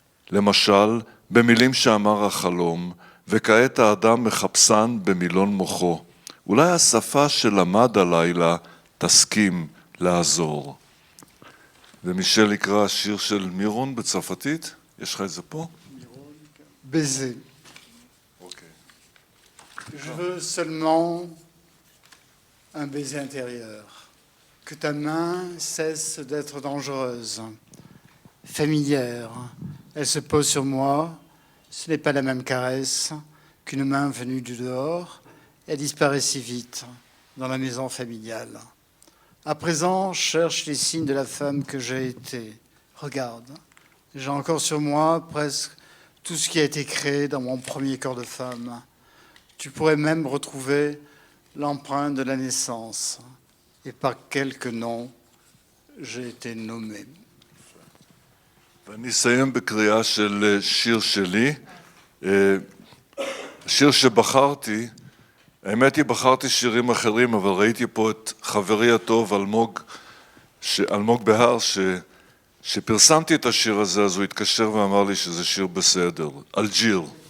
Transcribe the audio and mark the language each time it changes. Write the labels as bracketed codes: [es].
[he] למשל, במילים שאמר החלום, וכעת האדם מחפשן במילון מוחו. אולי השפה שלמד הלילה תסכים לעזור. ומישל יקרא שיר של מירון בצרפתית? יש לך את זה פה? [fr] Baiser. [he] אוקיי. [fr] Je veux seulement un baiser intérieur. Que ta main cesse d'être dangereuse, familière. Elle se pose sur moi. Ce n'est pas la même caresse qu'une main venue du dehors. Elle disparaît si vite dans la maison familiale. À présent, cherche les signes de la femme que j'ai été. Regarde, j'ai encore sur moi presque tout ce qui a été créé dans mon premier corps de femme. Tu pourrais même retrouver l'empreinte de la naissance et par quelques noms j'ai été nommé. [he] ואני אסיים בקריאה של שיר שלי. שיר שבחרתי, האמת היא בחרתי שירים אחרים, אבל ראיתי פה את חברי הטוב אלמוג בהר, שפרסמתי את השיר הזה, אז הוא התקשר ואמר לי שזה שיר בסדר, אלג'יר.